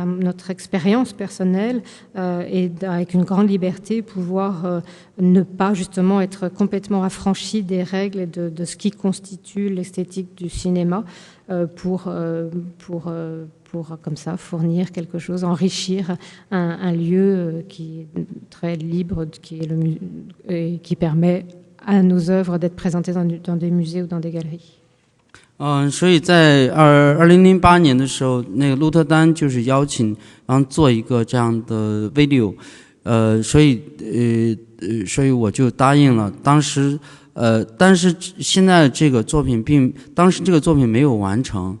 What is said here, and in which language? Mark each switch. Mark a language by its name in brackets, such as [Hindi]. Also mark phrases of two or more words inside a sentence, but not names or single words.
[French] notre expérience personnelle et avec une grande liberté pouvoir ne pas justement être complètement affranchi des règles et de ce qui constitue l'esthétique du cinéma pour comme ça fournir quelque chose, enrichir un lieu qui est très libre, qui permet à nos œuvres d'être présentées dans des musées ou dans des galeries. [Chinese] 所以在2008年的时候，那个鹿特丹就是邀请，然后做一个这样的 video，所以我就答应了。当时但是现在这个作品当时这个作品没有完成。